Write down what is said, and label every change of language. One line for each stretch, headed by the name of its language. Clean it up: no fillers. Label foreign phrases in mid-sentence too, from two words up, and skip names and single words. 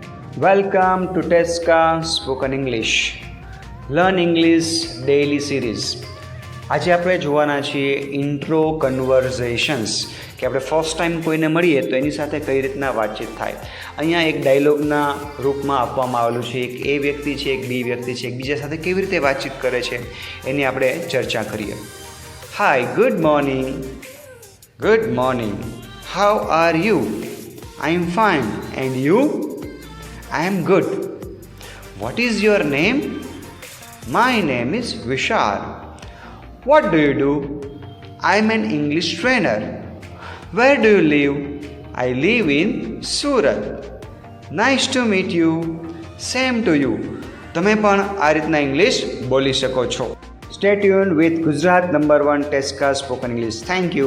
English: Welcome to Tesca Spoken English. Learn English Daily Series.
Gujarati: આજે આપણે જોવાના છીએ
English: intro conversations
Gujarati: કે આપણે
English: first time
Gujarati: કોઈને મળીએ તો એની સાથે કઈ રીતના વાતચીત થાય. અહીંયા એક ડાયલોગના રૂપમાં આપવામાં આવેલું છે. એક એ વ્યક્તિ છે, એક બી વ્યક્તિ છે, એકબીજા સાથે કેવી રીતે વાતચીત કરે છે એની આપણે ચર્ચા કરીએ.
English: Hi, good morning. Good morning. How are you? I am fine. And you? I am good. What is your name? My name is Vishal. What do you do? I am an English trainer. Where do you live? I live in Surat. Nice to meet you. Same to you.
Gujarati: તમે પણ આ રીતના ઇંગ્લિશ બોલી શકો છો.
English: Stay tuned with Gujarat #1 Tesca Spoken English. Thank you.